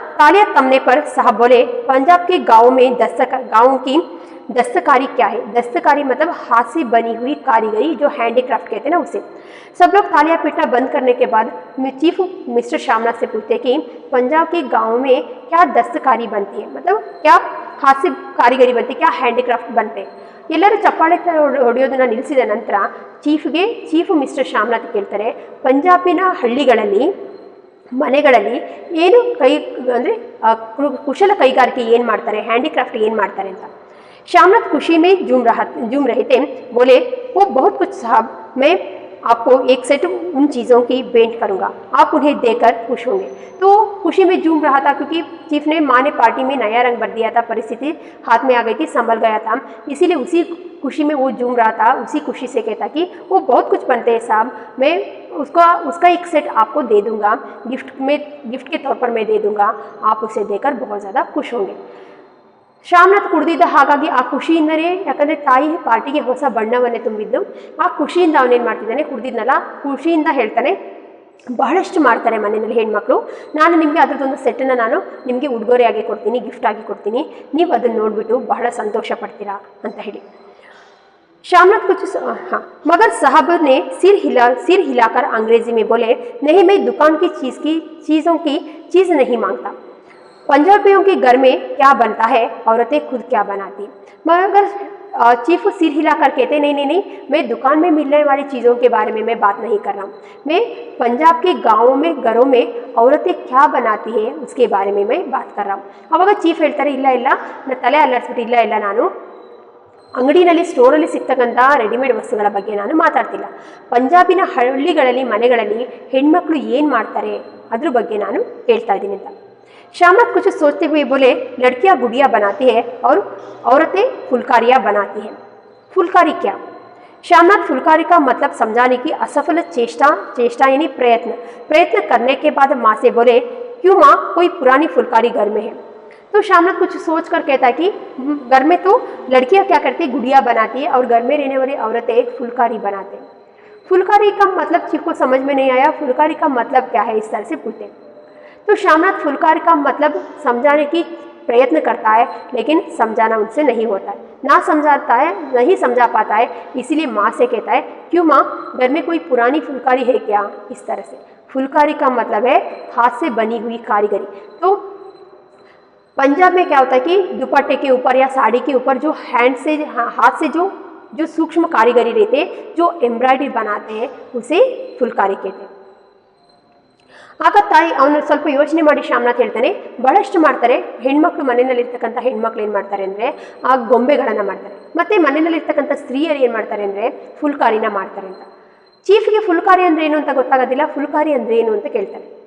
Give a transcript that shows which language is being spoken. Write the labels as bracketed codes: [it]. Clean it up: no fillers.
[hi] तालियां थमने पर साहब बोले, पंजाब के गाँव में गाँव की दस्तकारी क्या है। दस्तकारी मतलब हाथ से बनी हुई कारीगरी, जो हैंडीक्राफ्ट कहते हैं ना, उसे। सब लोग तालियां पीटना बंद करने के बाद चीफ मिस्टर श्यामनाथ से पूछते कि पंजाब के गाँव में क्या दस्तकारी बनती है, मतलब क्या हाथ से कारीगरी बनती, क्या हैंडीक्राफ्ट बनते. [kn] ಎಲ್ಲರೂ ಚಪ್ಪಾಳೆ ಹೊಡೆಯೋದನ್ನ ನಿಲ್ಲಿಸಿದ ನಂತರ ಚೀಫ್ ಮಿಸ್ಟರ್ ಶ್ಯಾಮನಾಥ್ ಕೇಳ್ತಾರೆ, ಪಂಜಾಬಿನ ಹಳ್ಳಿಗಳಲ್ಲಿ ಮನೆಗಳಲ್ಲಿ ಏನು ಅಂದರೆ ಕುಶಲ ಕೈಗಾರಿಕೆ ಏನು ಮಾಡ್ತಾರೆ, ಹ್ಯಾಂಡಿಕ್ರಾಫ್ಟ್ ಏನು ಮಾಡ್ತಾರೆ ಅಂತ. [hi] श्यामनाथ खुशी में झूम रहे थे. बोले, वो बहुत कुछ साहब, मैं आपको एक सेट उन चीज़ों की भेंट करूंगा, आप उन्हें देखकर खुश होंगे. तो खुशी में झूम रहा था क्योंकि चीफ ने माँ ने पार्टी में नया रंग भर दिया था, परिस्थिति हाथ में आ गई थी, संभल गया था, इसीलिए उसी खुशी में वो झूम रहा था. उसी खुशी से कहता कि वो बहुत कुछ बनते हैं साहब, मैं उसका एक सेट आपको दे दूंगा, गिफ्ट के तौर पर मैं दे दूंगा, आप उसे देकर बहुत ज़्यादा खुश होंगे. [kn] ಶ್ಯಾಮನಾಥ್ ಕುಡಿದಿದ್ದ, ಹಾಗಾಗಿ ಆ ಖುಷಿಯಿಂದನೇ, ಯಾಕಂದರೆ ತಾಯಿ ಪಾರ್ಟಿಗೆ ಹೊಸ ಬಣ್ಣವನ್ನೇ ತುಂಬಿದ್ದು, ಆ ಖುಷಿಯಿಂದ ಅವನೇನು ಮಾಡ್ತಿದ್ದಾನೆ, ಕುಡಿದಿದ್ನಲ್ಲ, ಖುಷಿಯಿಂದ ಹೇಳ್ತಾನೆ, ಬಹಳಷ್ಟು ಮಾಡ್ತಾರೆ ಮನೆಯಲ್ಲಿ ಹೆಣ್ಮಕ್ಳು, ನಾನು ನಿಮಗೆ ಅದರದ್ದೊಂದು ಸೆಟ್ಟನ್ನು ನಾನು ನಿಮಗೆ ಉಡುಗೊರೆಯಾಗಿ ಕೊಡ್ತೀನಿ, ಗಿಫ್ಟ್ ಆಗಿ ಕೊಡ್ತೀನಿ, ನೀವು ಅದನ್ನು ನೋಡಿಬಿಟ್ಟು ಬಹಳ ಸಂತೋಷ ಪಡ್ತೀರಾ ಅಂತ ಹೇಳಿ. [hi] श्यामनाथ कुछ हाँ, मगर साहब ने सिर हिलाकर अंग्रेजी में बोले, नहीं, मैं दुकान की चीज़ों की चीज़ नहीं मांगता. पंजाबियों के घर में क्या बनता है, औरतें खुद क्या बनाती. मगर चीफ सिर हिलाकर कहते, नहीं, मैं दुकान में मिलने वाली चीज़ों के बारे में मैं बात नहीं कर रहा हूँ, मैं पंजाब के गाँवों में घरों में औरतें क्या बनाती है उसके बारे में मैं बात कर रहा हूँ. [kn] अವಾಗ ಚೀಫ್ ಹೇಳ್ತಾರೆ, ಇಲ್ಲ ನಾನು ತಲೆ ಅಲ್ಲಾಡಿಸ್ಬಿಟ್ಟು, ಇಲ್ಲ ನಾನು ಅಂಗಡಿನಲ್ಲಿ ಸ್ಟೋರಲ್ಲಿ ಸಿಗ್ತಕ್ಕಂಥ ರೆಡಿಮೇಡ್ ವಸ್ತುಗಳ ಬಗ್ಗೆ ನಾನು ಮಾತಾಡ್ತಿಲ್ಲ, ಪಂಜಾಬಿನ ಹಳ್ಳಿಗಳಲ್ಲಿ ಮನೆಗಳಲ್ಲಿ ಹೆಣ್ಮಕ್ಳು ಏನು ಮಾಡ್ತಾರೆ ಅದ್ರ ಬಗ್ಗೆ ನಾನು ಹೇಳ್ತಾ ಇದ್ದೀನಿ ಅಂತ. [hi] श्यामनाथ कुछ सोचते हुए बोले, लड़कियां गुड़िया बनाती है और औरतें फुलकारियां बनाती हैं. फुलकारी क्या? श्यामनाथ फुलकारी का मतलब समझाने की असफल चेष्टा यानी प्रयत्न करने के बाद माँ से बोले, क्यों माँ, कोई पुरानी फुलकारी घर में है. तो श्यामनाथ कुछ सोच कर कहता है कि घर में तो लड़कियां क्या करती है, गुड़िया बनाती है, और घर में रहने वाली औरतें फुलकारी बनाते हैं. फुलकारी का मतलब चीफ को समझ में नहीं आया. फुलकारी का मतलब क्या है, इस तरह से पूछते. तो श्यामनाथ फुलकारी का मतलब समझाने की प्रयत्न करता है, लेकिन समझाना उनसे नहीं होता है, नहीं समझा पाता है. इसीलिए माँ से कहता है, क्यों माँ, घर में कोई पुरानी फुलकारी है क्या. इस तरह से फुलकारी का मतलब है हाथ से बनी हुई कारीगरी. तो पंजाब में क्या होता है कि दुपट्टे के ऊपर या साड़ी के ऊपर जो हाथ से जो सूक्ष्म कारीगरी रहते हैं, जो एम्ब्रॉयडरी बनाते हैं, उसे फुलकारी कहते हैं. [kn] ಆಗ ತಾಯಿ ಅವನು ಸ್ವಲ್ಪ ಯೋಚನೆ ಮಾಡಿ ಶ್ಯಾಮನಾಥ್ ಹೇಳ್ತಾನೆ, ಬಹಳಷ್ಟು ಮಾಡ್ತಾರೆ ಹೆಣ್ಮಕ್ಳು, ಮನೆಯಲ್ಲಿರ್ತಕ್ಕಂಥ ಹೆಣ್ಮಕ್ಳು ಏನು ಮಾಡ್ತಾರೆ ಅಂದರೆ ಆ ಗೊಂಬೆಗಳನ್ನು ಮಾಡ್ತಾರೆ, ಮತ್ತು ಮನೆಯಲ್ಲಿರ್ತಕ್ಕಂಥ ಸ್ತ್ರೀಯರು ಏನು ಮಾಡ್ತಾರೆ ಅಂದರೆ ಫುಲ್ಕಾರಿನ ಮಾಡ್ತಾರೆ ಅಂತ. ಚೀಫ್ಗೆ ಫುಲ್ಕಾರಿ ಅಂದರೆ ಏನು ಅಂತ ಗೊತ್ತಾಗೋದಿಲ್ಲ, ಫುಲ್ಕಾರಿ ಅಂದರೆ ಏನು ಅಂತ ಕೇಳ್ತಾರೆ.